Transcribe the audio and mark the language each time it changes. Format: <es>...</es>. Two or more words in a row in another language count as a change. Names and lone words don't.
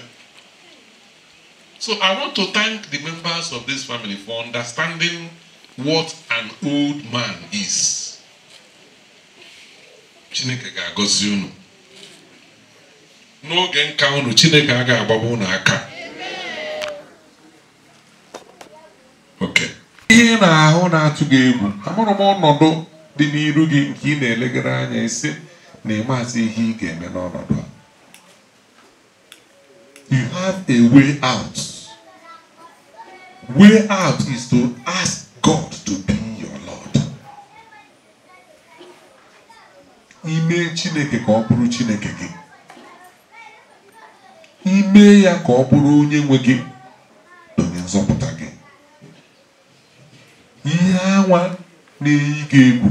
<en>So I want to thank the members of this family for understanding what an old man is.</en> <ig>Chineke ga-agọzi unu. N'oge nka unu Chineke aga-agbaba unu aka. Okay. Ihe na-ahụ na-atụ gị egwu. Amụrụ m ọnọdụ dị n'iru gị nke ị na-elegara anya isi na ịmasị ihe ị ga-eme n'ọnọdụ a.</ig> <en>You have a way out. Way out is to ask God to be your Lord.</en> <ig>Ime Chineke ka ọ bụrụ Chineke gị. Ime ya ka ọ bụrụ onye nwe gị na onye nzọpụta gị. Ihe anwa na-eyi gị egwu.</ig>